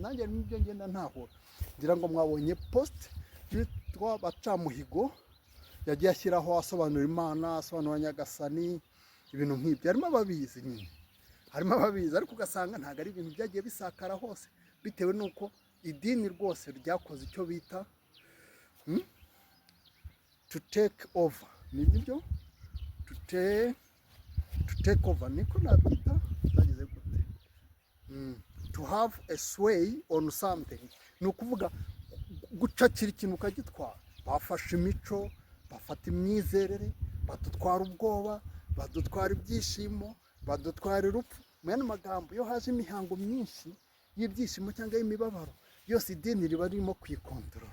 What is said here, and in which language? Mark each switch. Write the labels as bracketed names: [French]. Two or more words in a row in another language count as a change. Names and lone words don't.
[Kinyarwanda] Nanjye n'ibyo ngenda ntahura. Ngira ngo mwabonye post yitwa Bacamuhigo yagiye ashyiraho asobanura Imana, asobanura Nyagasani, ibintu nk'ibyo. Harimo ababizi nyine, harimo ababizi, ariko ugasanga ntabwo ari ibintu byagiye bisakara hose, bitewe n'uko idini rwose ryakoze icyo bita [English] to take over. [Kinyarwanda] Ni byo [English] to take over, [Kinyarwanda] niko nabyita, zagize gute, [English] to have a sway on something. [Kinyarwanda] Ni ukuvuga gucakira ikintu ukagitwara. Bafashe imico, bafata imyizerere, badutwara ubwoba, badutwara ibyishimo, badutwara urupfu. Mu yandi magambo, iyo haje imihango myinshi y'ibyishimo cyangwa y'imibabaro, yose idini riba ririmo kuyikontorora.